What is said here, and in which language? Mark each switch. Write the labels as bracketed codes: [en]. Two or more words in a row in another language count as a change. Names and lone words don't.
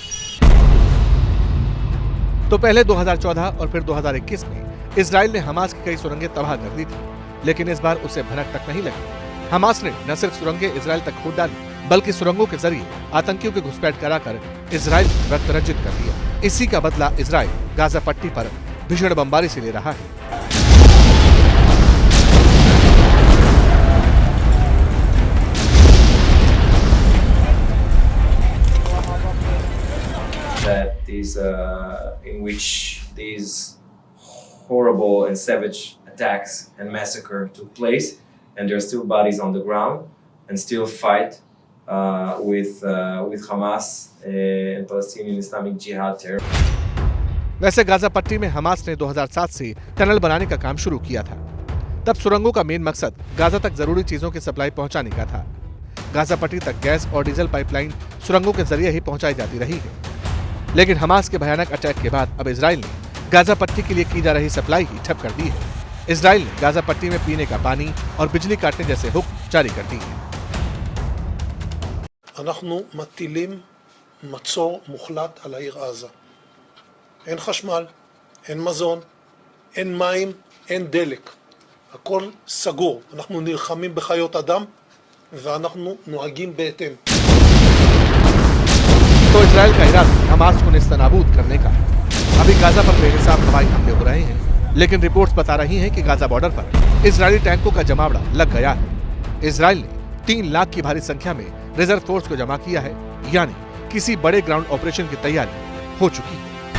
[hi] तो पहले 2014 और फिर 2021 में इजराइल ने हमास की कई सुरंगें तबाह कर दी थी, लेकिन इस बार उसे भनक तक नहीं लगी। हमास ने न सिर्फ सुरंगें इजराइल तक खोद डाली, बल्कि सुरंगों के जरिए आतंकियों की घुसपैठ कराकर इजराइल रक्त रंजित कर दिया। इसी का बदला इजराइल गाजा पट्टी पर भीषण बमबारी से ले रहा है। [en] That is in which these horrible and savage attacks and massacre took place, and there are still bodies on the ground, and still fight with Hamas and Palestinian Islamic Jihad terror. [hi] वैसे गाजा पट्टी में हमास ने 2007 से टनल बनाने का काम शुरू किया था। तब सुरंगों का मेन मकसद गाजा तक जरूरी चीजों की सप्लाई पहुंचाने का था। गाजा पट्टी तक गैस और [en] diesel pipeline [hi] सुरंगों के जरिए ही पहुंचाई जाती रही है। लेकिन हमास के भयानक अटैक के बाद अब इजराइल ने गाजा पट्टी के लिए की जा रही सप्लाई ही ठप कर दी है। इजराइल ने गाजा पट्टी में पीने का पानी और बिजली काटने जैसे हुक्म जारी कर दिए हैं। [he] אנחנו מטילים מצור מוחלט על העיר עזה. אין חשמל, אין מזון, אין מים, אין דלק. הכל סגור. אנחנו נלחמים בחיות אדם ואנחנו נוהגים בהתאם. [hi] तो इजराइल का इरादा हमास को नेस्तनाबूद करने का है। अभी गाजा पर बेहिसाब हवाई हमले हो रहे हैं, लेकिन रिपोर्ट्स बता रही हैं कि गाजा बॉर्डर पर इजरायली टैंकों का जमावड़ा लग गया है। इजराइल ने 3 लाख की भारी संख्या में [en] reserve force [hi] को जमा किया है, यानी किसी बड़े [en] ground operation [hi] की तैयारी हो चुकी है।